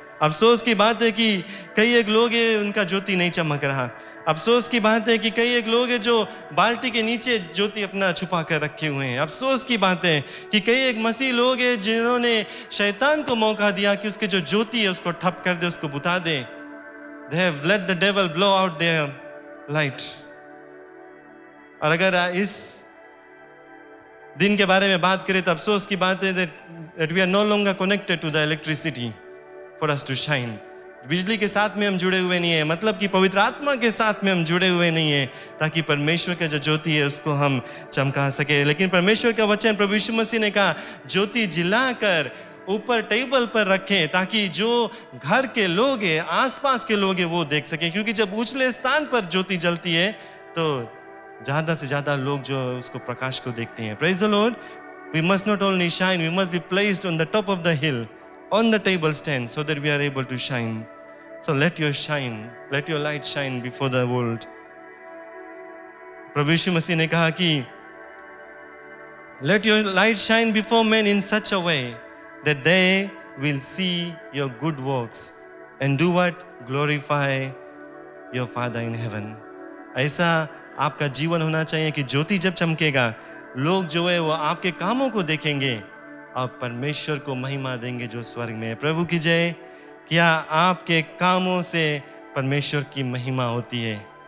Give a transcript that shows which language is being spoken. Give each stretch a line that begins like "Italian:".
Hindi: अफसोस की बात है कि कई एक लोग हैं उनका ज्योति नहीं चमक रहा। अफसोस की बात है कि कई एक लोग हैं जो बाल्टी के नीचे ज्योति अपना छुपा कर रखे हुए हैं। अफसोस की बात है कि कई एक मसीह लोग हैं जिन्होंने शैतान को मौका दिया कि उसके जो ज्योति है उसको ठप कर दे, उसको बुता दे।
English: They have let the devil blow out their light।
Hindi: और अगर इस दिन के बारे में बात करें तो अफसोस की बात है
English: that we are no longer connected to the electricity for us to shine।
Hindi: बिजली के साथ में हम जुड़े हुए नहीं है, मतलब कि पवित्र आत्मा के साथ में हम जुड़े हुए नहीं है ताकि परमेश्वर का जो ज्योति है उसको हम चमका सके। लेकिन परमेश्वर का वचन प्रभु यीशु मसीह ने कहा ज्योति जिलाकर ऊपर टेबल पर रखें ताकि जो घर के लोग हैं, आसपास के लोग हैं, वो देख सकें। क्योंकि जब ऊंचले स्थान पर ज्योति जलती है तो ज़्यादा से ज़्यादा लोग जो उसको प्रकाश को देखते हैं।
English: Praise the Lord. We must not only shine, we must be placed on the top of the hill, on the table stand, so that we are able to shine। So let your light shine before the world।
Hindi: प्रभु यीशु मसीह ने कहा कि
English: let your light shine before men in such a way that they will see your good works and do what? Glorify your Father in heaven।
Hindi: ऐसा आपका जीवन होना चाहिए कि ज्योति जब चमकेगा लोग जो है वो आपके कामों को देखेंगे, आप परमेश्वर को महिमा देंगे जो स्वर्ग में है। प्रभु की जय। क्या आपके कामों से परमेश्वर की महिमा होती है?